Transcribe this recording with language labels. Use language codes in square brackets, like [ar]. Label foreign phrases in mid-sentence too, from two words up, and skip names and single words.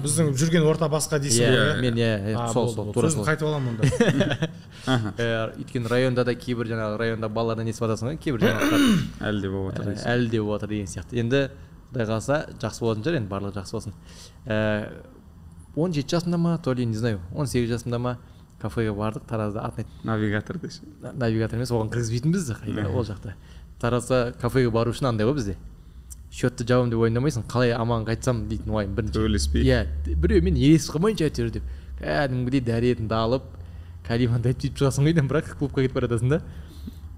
[kk] Біздің жүрген орта басқа дейсің ғой. Мен сол тура сол. Сөзін қайтып аламын онда. Өйткені районда да кейбір жаңағы районда балалардан естіп жатасың ғой, кейбір жаңалықтар әлі де болып жатыр. Әлі де болып жатыр деген сияқты. Енді құдай қаласа жақсы болатын шығар, енді барлығы жақсы болсын. 17 жасымда ма, [ru] то ли не знаю, [kk] 18 жасымда ма кафеге бардық, Таразда атын айт. Навигатор деші. Навигатор емес, оған кіргізбейтін бізді қайда ол жақта. Таразда кафеге бару үшін андай ғой бізде. Счетты жауым деп ойламайсың, қалай аман қайтсам дейтін уайым бірінші. Төбелеспей. Иә, біреумен ересіп қалмайынша әйтеуір деп. Кәдімгідей дәретіңді алып, кәлиманды айтып шығасың ғой, бірақ клубқа кетіп бара жатасың да.